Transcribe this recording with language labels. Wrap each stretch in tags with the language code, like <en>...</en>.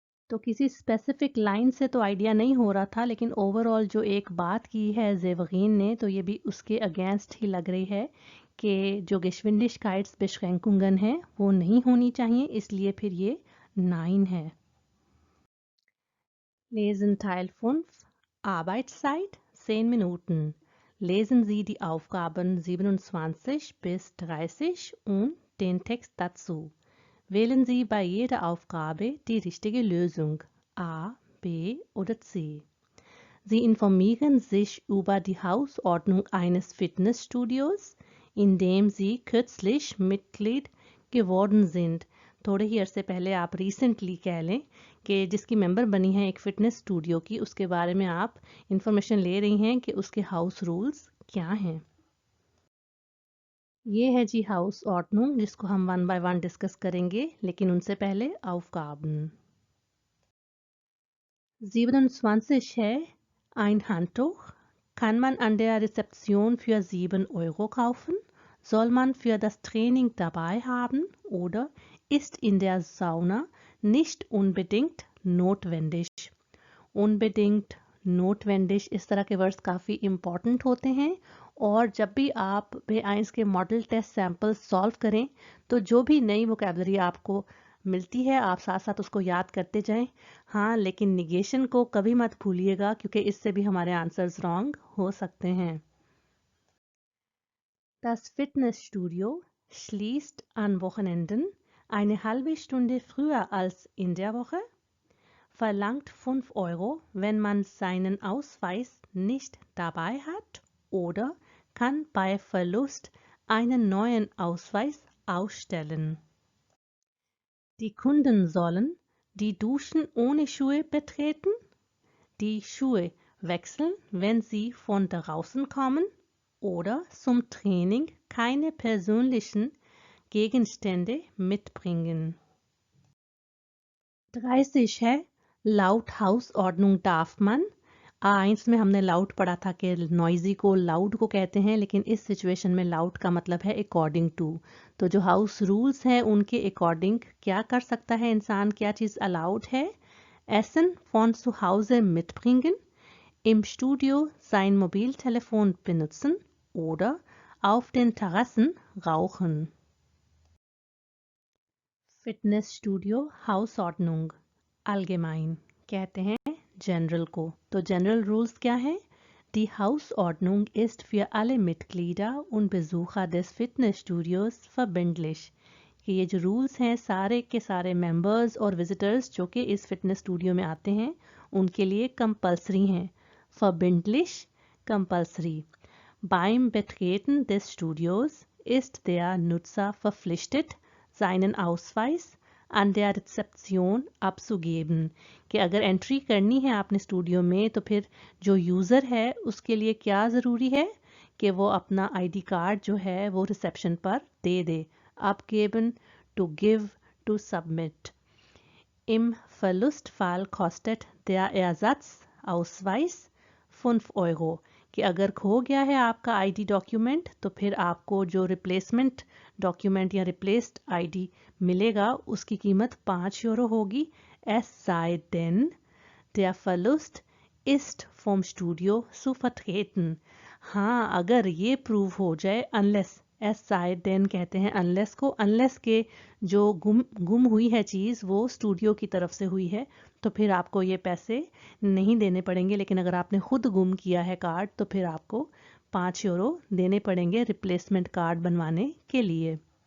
<hi>तो किसी specific line से तो आइडिया नहीं हो रहा था, लेकिन ओवरऑल जो एक बात की है जेवगीन ने तो ये भी उसके अगेंस्ट ही लग रही है कि जो</hi> <de>Geschwindigkeits Beschränkungen</de> <hi>है वो नहीं होनी चाहिए, इसलिए फिर ये 9 है।</hi> <de>Lesen Teil 5, Arbeitszeit 10 Minuten. Lesen Sie die Aufgaben 27 bis 30 und den Text dazu. Wählen Sie bei jeder Aufgabe die richtige Lösung A, B oder C. Sie informieren sich über die Hausordnung eines Fitnessstudios, in dem Sie kürzlich Mitglied geworden sind।</de> <hi>थोड़े ही अरसे पहले आप recently कह लें कि जिसकी member बनी है एक फ़िटनेस स्टूडियो की, उसके बारे में आप इंफॉर्मेशन ले रही हैं कि उसके हाउस रूल्स क्या हैं। ये है जी हाउस ऑर्डनूंग, जिसको हम 1 बाय 1 डिस्कस करेंगे, लेकिन उनसे पहले Aufgaben।</hi> <de>27 है ein Handtuch, kann man an der Rezeption für 7 Euro kaufen, soll man für das Training dabei haben oder ist in der Sauna nicht unbedingt notwendig। unbedingt notwendig</de> <hi>इस तरह के वर्ड्स काफ़ी important होते हैं, और जब भी आप बे आइंस के मॉडल टेस्ट सैंपल सॉल्व करें तो जो भी नई वोकेबलरी आपको मिलती है, आप साथ साथ उसको याद करते जाएं। हाँ, लेकिन निगेशन को कभी मत भूलिएगा क्योंकि इससे भी हमारे आंसर्स रॉन्ग हो सकते हैं।</hi> <de>Das Fitnessstudio schließt an Wochenenden eine halbe Stunde früher als in der Woche, verlangt 5 Euro, wenn man seinen Ausweis nicht dabei hat oder kann bei Verlust einen neuen Ausweis ausstellen. Die Kunden sollen die Duschen ohne Schuhe betreten, die Schuhe wechseln, wenn sie von draußen kommen oder zum Training keine persönlichen Gegenstände mitbringen.</de> <hi>30 है loud हाउसordnung</hi> <de>darf man।</de> <hi>A1 में हमने loud पढ़ा था कि noisy को loud को कहते हैं, लेकिन इस सिचुएशन में लाउड का मतलब है अकॉर्डिंग टू। तो जो हाउस रूल्स हैं उनके अकॉर्डिंग क्या कर सकता है इंसान, क्या चीज़ अलाउड है।</hi> <de>Essen von zu Hause mitbringen, im Studio sein Mobiltelefon benutzen oder auf den Terrassen rauchen. Fitnessstudio Hausordnung allgemein</de> <hi>कहते हैं जनरल को। तो जनरल रूल्स क्या है?</hi> <de>Die Hausordnung ist für alle Mitglieder und Besucher des Fitnessstudios verbindlich।</de> <hi>कि ये जो rules हैं सारे के सारे मेंबर्स और विजिटर्स जो कि इस फिटनेस स्टूडियो में आते हैं उनके लिए कंपलसरी हैं। verbindlich compulsory.</hi> <de>Beim Betreten des Studios ist der Nutzer verpflichtet, seinen Ausweis an der Rezeption abzugeben।</de> <hi>कि अगर एंट्री करनी है आपने स्टूडियो में तो फिर जो यूज़र है उसके लिए क्या ज़रूरी है कि वो अपना आईडी कार्ड जो है वो रिसेप्शन पर दे दे।</hi> <en>abgeben, to give, to submit।</en> <de>Im Verlustfall kostet der Ersatzausweis 5 Euro।</de> <hi>कि अगर खो गया है आपका आईडी डॉक्यूमेंट तो फिर आपको जो रिप्लेसमेंट डॉक्यूमेंट या रिप्लेस्ड आईडी मिलेगा उसकी कीमत 5 यूरो होगी।</hi> <de>Es sei denn, der Verlust ist vom Studio zu vertreten।</de> <hi>हाँ, अगर ये प्रूव हो जाए, अनलेस, एस साई देन कहते हैं अनलेस को, अनलेस के जो गुम हुई है चीज़ वो स्टूडियो की तरफ से हुई है तो फिर आपको ये पैसे नहीं देने पड़ेंगे। लेकिन अगर आपने खुद गुम किया है कार्ड तो फिर आपको 5 यूरो देने पड़ेंगे रिप्लेसमेंट कार्ड बनवाने के लिए।</hi>